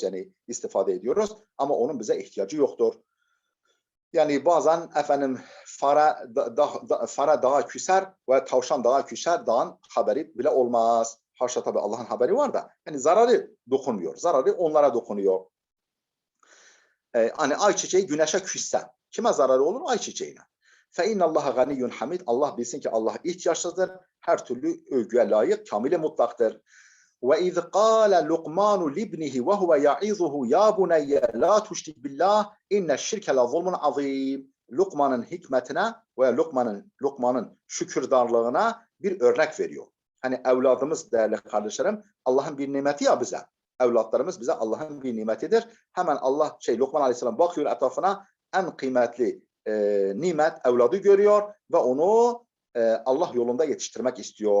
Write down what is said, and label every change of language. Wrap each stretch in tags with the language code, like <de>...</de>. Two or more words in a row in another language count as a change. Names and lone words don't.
<tr>Yani istifade ediyoruz. Ama onun bize ihtiyacı yoktur. Yani bazen efendim fare dağa küser ve tavşan dağa küser. Dağın haberi bile olmaz. Haşa tabii Allah'ın haberi var da. Yani zararı dokunmuyor. Zararı onlara dokunuyor. Hani ayçiçeği güneşe küsse kime zararı olur? Ayçiçeğine.</tr> <ar>فَاِنَّ اللّٰهَ غَنِيٌّ hamid.</ar> <tr>Allah bilsin ki Allah ihtiyaçsızdır. Her türlü övgüye layık, kamile mutlaktır.</tr> <ar>وَاِذْ قَالَ لُقْمَانُ لِبْنِهِ وَهُوَ يَعِظُهُ يَا بُنَيَّ لَا تُشْرِكْ بِاللّٰهِ اِنَّ الشِّرْكَ لَظُلْمٌ عَظِيمٌ.</ar> <tr>Lukman'ın hikmetine ve Lukman'ın şükürdarlığına bir örnek veriyor. Hani evladımız değerli kardeşlerim, Allah'ın bir nimeti ya bize. Evlatlarımız bize Allah'ın bir nimetidir. Hemen Lokman Aleyhisselam bakıyor etrafına, en kıymetli nimet evladı görüyor ve onu Allah yolunda yetiştirmek istiyor.</tr>